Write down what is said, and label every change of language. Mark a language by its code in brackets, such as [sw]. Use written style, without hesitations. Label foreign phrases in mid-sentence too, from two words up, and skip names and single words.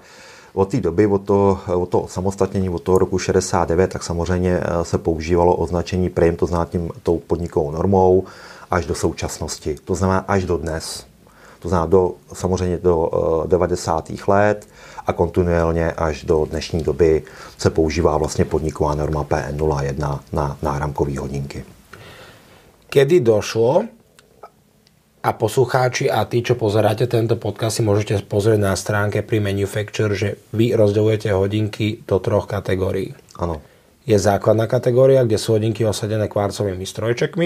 [cs] Od té doby, od toho samostatnění, od toho roku 69, tak samozřejmě se používalo označení prim, to znamená tou podnikovou normou, až do současnosti. To znamená až do dnes. To znamená samozřejmě do 90. let a kontinuálně až do dnešní doby se používá vlastně podniková norma PN01 na náramkové hodinky. [sk] Kedy došlo, a poslucháči a tí, čo pozeráte tento podcast, si môžete pozrieť na stránke pri Manufacture, že vy rozdeľujete hodinky do 3 kategórií. Áno. Je základná kategória, kde sú hodinky osadené kvarcovými strojčekmi.